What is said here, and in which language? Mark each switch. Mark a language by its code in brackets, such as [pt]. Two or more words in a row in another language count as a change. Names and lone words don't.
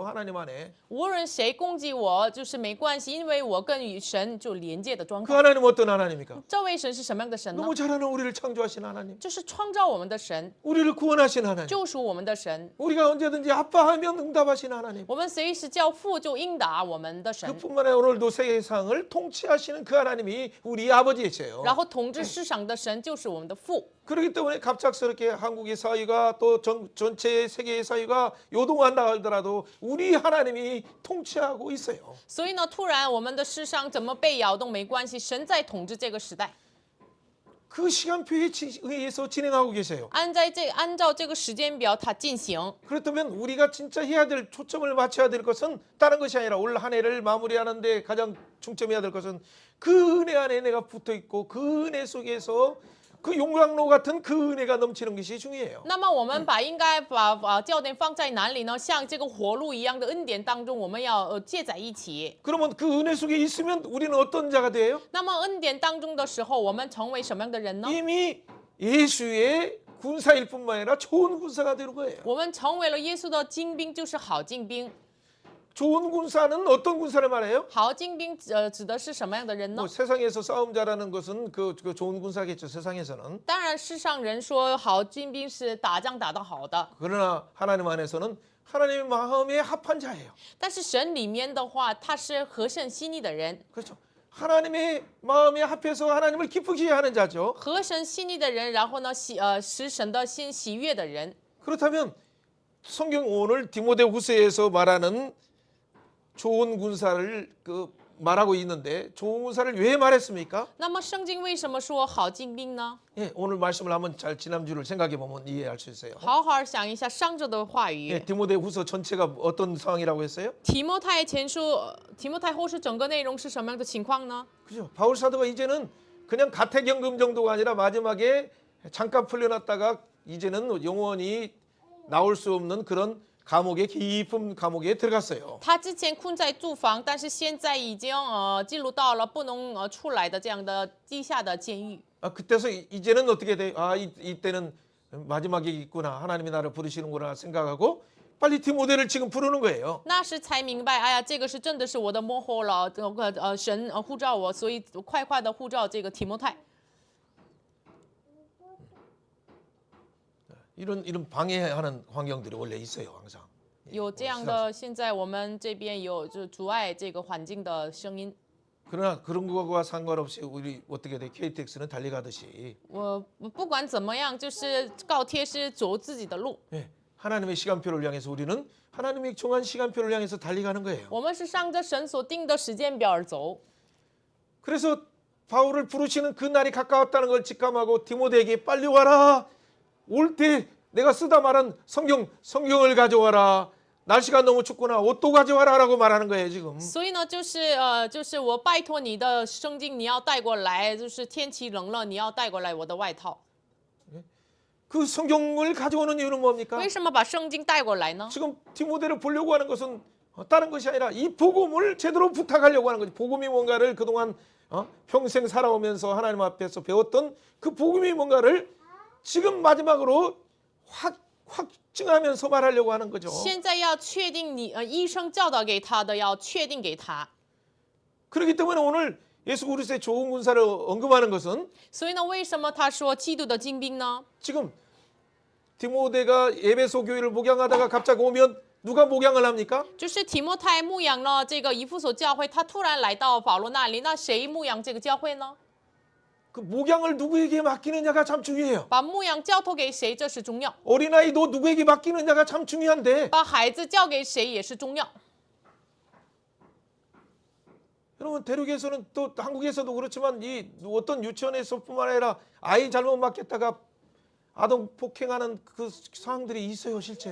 [ko] 하나님 안에. [zh] 无论谁攻击我，就是没关系，因为我跟与神就连接的状 [ko] 그 [zh] 态。 [ko] 하나님 어떤 하나님입니까? [zh] 这位神是什么样的神呢？ [ko] 너무 잘하는 우리를 창조하신 하나님. [zh] 就是创造我们的神， [ko] 우리를 구원하신 하나님. [zh] 救赎我们的神。 [ko] 우리가 언제든지 아빠하면 응답하신 하나님. [zh] 我们随时叫父就应答我们的神， [ko] 그뿐만 아니라 오늘도 세상을 통치하시는 그 하나님이 우리 아버지이세요. [zh] 然后统治世上的神就是我们的父。 [ko] 그렇기 때문에 갑작스럽게 한국의 사회가 또 전체 세계의 사회가 요동한다 하더라도 우리 하나님이 통치하고 있어요. [zh] 所以呢，突然我们的世上怎么被摇动没关系，神在统治这个时代， [ko] 그 시간표에 의해서 진행하고 계세요. [zh] 按照这个时间表它进行。 [ko] 그렇다면 우리가 진짜 해야 될 초점을 맞춰야 될 것은 다른 것이 아니라 올 한 해를 마무리하는데 가장 중점해야 될 것은 그 은혜 안에 내가 붙어 있고 그 은혜 속에서 그 용광로 같은 그 은혜가 넘치는 것이 중요해요. [zh] 那么我们应该把焦点放在哪里呢？像这个活路一样的恩典当中，我们要接在一起。 [ko] 그러면 그 은혜 속에 있으면 우리는 어떤 자가 돼요? [zh] 那么恩典当中的时候，我们成为什么样的人呢？ [ko] 이미 예수의 군사일 뿐만 아니라 좋은 군사가 되는 거예요. [zh] 我们成为了耶稣的精兵，就是好精兵。 [ko] 좋은 군사는 어떤 군사를 말해요? [zh] 好精兵指的是什么样的人呢？ [ko] 뭐 세상에서 싸움 잘하는 것은 그 좋은 군사겠죠. 세상에서는. [zh] 当然，世上人说好精兵是打仗打得好的， [ko] 그러나 하나님 안에서는 하나님의 마음에 합한 자예요. [zh] 但是神里面的话，他是合神心意的人， [ko] 그렇죠. 하나님의 마음에 합해서 하나님을 기쁘게 하는 자죠. [zh] 合神心意的人，然后呢使神的心喜悦的人。 [ko] 그렇다면 성경 오늘 디모데후서에서 말하는 좋은 군사를 말하고 있는데 좋은 군사를 왜 말했습니까? [zh] 那么圣经为什么说好精兵呢？ [ko] 예, 오늘 말씀을 한번 잘 지난주를 생각해 보면 이해할 수 있어요. [zh] 好好想一下上周的话 [ko] 예, [zh] 语。 [ko] 디모데후서 전체가 어떤 상황이라고 했어요? [zh] 提摩太后书整个内容是什么样的情况呢？ [ko] 그죠? 바울 사도가 이제는 그냥 가택연금 정도가 아니라 마지막에 잠깐 풀려났다가 이제는 영원히 나올 수 없는 그런 깊은 감옥에 들어갔어요. [zh] 他之前困在住房，但是现在已经进入到了不能出来的这样的地下的监狱。 [ko] 그때서 이제는 어떻게 돼? 이때는 마지막이 있구나. 하나님이 나를 부르시는구나 생각하고 빨리 디모데를 지금 부르는 거예요. [zh] 那时才明白，哎呀，这个是真的是我的幕后了，神呼召我，所以快的呼召这个提摩太。 [ko] 이런 방해하는 환경들이 원래 있어요, 항상. [zh] 有这样的，现在我们这边有就阻碍这个环境的声音。 [ko] 그러나 그런 거와 상관없이 우리 어떻게 돼? KTX는 달려가듯이 [zh] 我不管怎么样，就是高铁是走自己的路， [ko] 예, 하나님의 시간표를 향해서 우리는 하나님의 정한 시간표를 향해서 달려가는 거예요. [zh] 我们是上着神所定的时间表而走。 [ko] 그래서 바울을 부르시는 그 날이 가까웠다는 걸 직감하고 디모데에게 빨리 와라. 올 때 내가 쓰다 말한 성경을 가져와라. 날씨가 너무 춥구나. 옷도 가져와라라고 말하는 거예요, 지금. [zh] 所以呢，就是我拜托你的圣经，你要带过来。就是天气冷了，你要带过来我的外套。 [ko] 그 성경을 가져오는 이유는 뭡니까? [zh] 为什么把圣经带过来呢？ [ko] 지금 디모데를 보려고 하는 것은 다른 것이 아니라 이 복음을 제대로 부탁하려고 하는 거지. 복음이 뭔가를 그동안 평생 살아오면서 하나님 앞에서 배웠던 그 복음이 뭔가를 지금 마지막으로 확증하면서 말하려고 하는 거죠. [zh] 现在要确定你医生教导给他的，要确定给他。 [ko] 그렇기 때문에 오늘 예수 그리스도의 좋은 군사를 언급하는 것은 [zh] 所以呢，为什么他说基督的精兵呢？ [ko] 지금 디모데가 에베소 교회를 목양하다가 갑자기 오면 누가 목양을 합니까? [zh] 就是提摩太牧养了这个以弗所教会，他突然来到保罗那里，那谁牧养这个教会呢？ [ko] 그 목양을 누구에게 맡기느냐가 참 중요해요. [zh] 把牧养交托给谁，这是重要； [ko] 어린아이도 누구에게 맡기느냐가 참 중요한데 [zh] 把孩子交给谁也是重要。 [ko] 여러분 대륙에서는 또 한국에서도 그렇지만 이 어떤 유치원에서뿐만 아니라 아이 잘못 맡겼다가 아동 폭행하는 그 상황들이 있어요, 실제.